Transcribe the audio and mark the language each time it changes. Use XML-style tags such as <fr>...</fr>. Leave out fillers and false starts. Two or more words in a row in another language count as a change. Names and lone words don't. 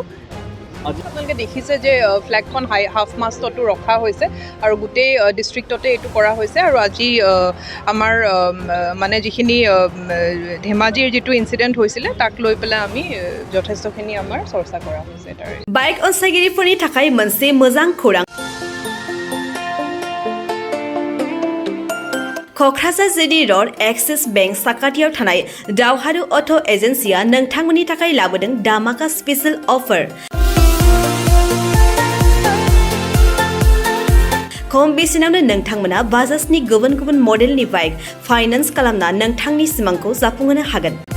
<as>আপোনালোকে দেখিছে যে ফ্লেগখন</as> <en>half mast</en> <as>ৰখা হৈছে আৰু গোটেই ডিষ্ট্ৰিক্টতে এইটো কৰা হৈছে আৰু আজি আমাৰ মানে যিখিনি ধেমাজিৰ যিটো ইনচিডেণ্ট হৈছিলে তাক লৈ পেলাই আমি যথেষ্টখিনি আমাৰ চৰ্চা কৰা হৈছে। তাৰে</as> <brx>বাইক অনসাইगिरिफोरनि थाखाय मोनसे मोजां खौरां। कक्राझार जिडी रड एक्सिस बेंक साखाथियाव थानाय दावहारु अट' एजेन्सिया नोंथांमोननि थाखाय लाबोदों दामाका स्पेशल अफार। खम बेसेनावनो नोंथांमोना बाजाजनि गुबुन गुबुन मडेलनि</brx> <en>bike finance</en> <brx>खालामना नोंथांनि सिमांखौ जाफुंहोनो हागोन।</brx>